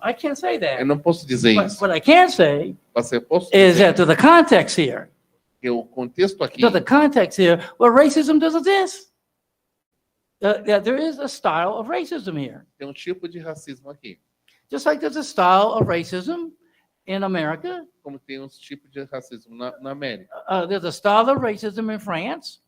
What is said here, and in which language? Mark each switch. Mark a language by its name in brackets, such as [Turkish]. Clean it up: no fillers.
[English] I can't say [Portuguese] Eu [English] that. [Portuguese] não posso dizer [English] But [Portuguese] isso. [English] what I can say [Portuguese] Mas eu posso [English] is [Portuguese] dizer [English] that to the context here, [Portuguese] que o contexto aqui, [English] to the context here, where racism does exist. That there is a style of racism here. [Portuguese] tem um tipo de racismo aqui. [English] Just like there's a style of racism in America, [Portuguese] Como tem um tipo de racismo na América. [English] there's a style of racism in France,